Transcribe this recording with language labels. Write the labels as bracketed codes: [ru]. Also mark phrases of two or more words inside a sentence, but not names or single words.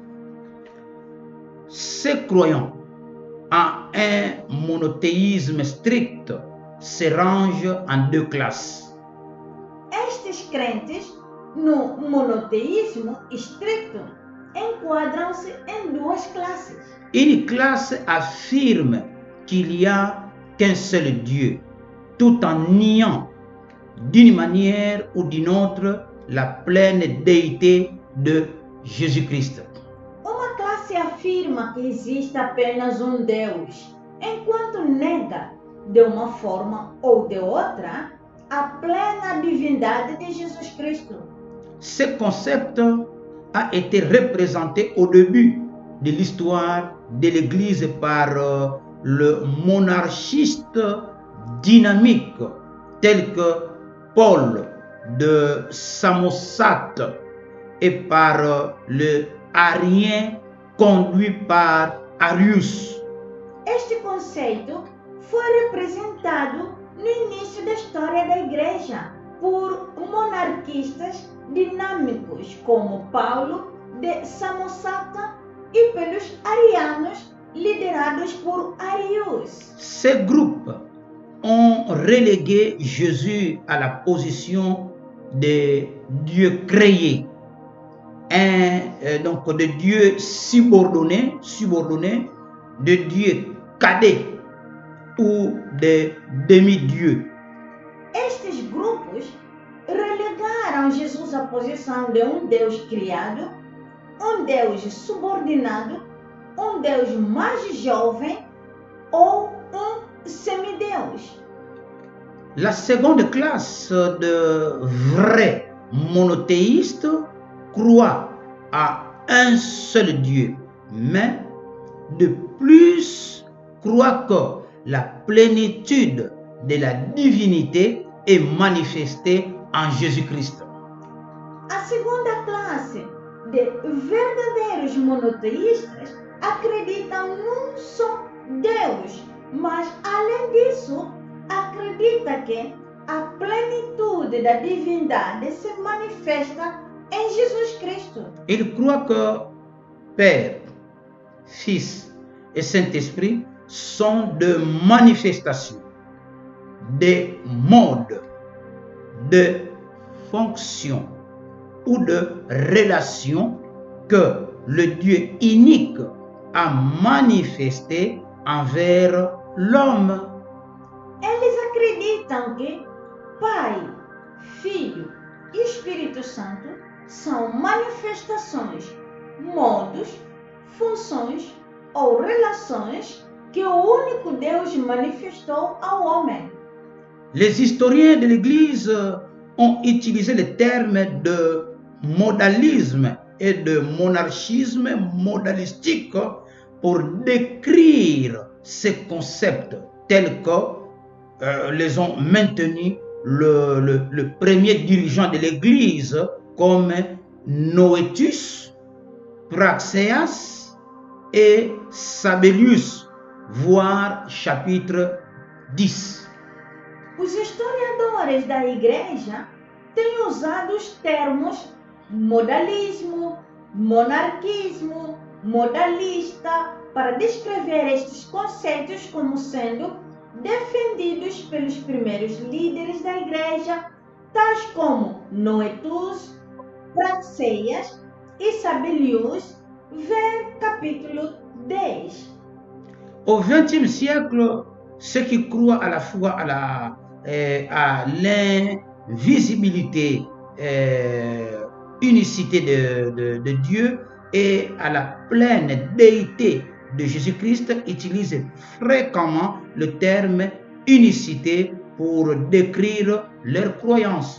[fr] Ces croyants en un monothéisme strict se rangent en deux classes. [pt] Estes crentes no monoteísmo estricto enquadram-se em duas classes. [fr] Une classe affirme qu'il n'y a qu'un seul Dieu, tout en niant d'une manière ou d'une autre la pleine déité de Jésus-Christ. [pt] Uma classe afirma que existe apenas um Deus, enquanto nega, de uma forma ou de outra, a plena divindade de Jesus Cristo. [fr] Ce concept a été représenté au début de l'histoire de l'Église par le monarchiste dynamique tel que Paul de Samosate et par le arien conduit par Arius. [pt] Este conceito foi representado no início da história da Igreja por monarquistas dinâmicos como Paulo de Samosata e pelos arianos liderados por Arius. [fr] Ces groupes ont relégué Jésus à la position de Dieu créé, donc de Dieu subordonné, de Dieu cadet ou de demi-dieu. [pt] Estes grupos relegaram Jesus à posição de um Deus criado, um Deus subordinado, um Deus mais jovem ou um semideus. [fr] La seconde classe de vrais monothéistes croit à un seul Dieu, mais de plus croit que la plénitude de la divinité est manifestée en Jésus-Christ. [pt] A segunda classe de verdadeiros monoteístas acreditam num só Deus, mas além disso, acredita que a plenitude da divindade se manifesta em Jesus Cristo. [fr] Il croit que Père, Fils et Saint-Esprit sont de manifestations, des modes, de fonctions ou de relations que le Dieu unique a manifesté envers l'homme. [pt] Eles acreditam que Pai, Filho e Espírito Santo são manifestações, modos, funções ou relações que o único Deus manifestou ao homem. [fr] Les historiens de l'Église ont utilisé le terme de modalisme et de monarchisme modalistique pour décrire ces concepts tels que les ont maintenus le premier dirigeant de l'Église comme Noétus, Praxéas et Sabellius, voire chapitre 10. [pt] Os historiadores da Igreja têm usado os termos modalismo, monarquismo, modalista para descrever estes conceitos como sendo defendidos pelos primeiros líderes da Igreja, tais como Noetus, Praxéas e Sabellius, ver capítulo 10. [fr] Au XXe siècle, ceux qui croient à la fois à l'invisibilité, unicité de Dieu et à la pleine déité de Jésus-Christ utilisent fréquemment le terme unicité pour décrire leurs croyances.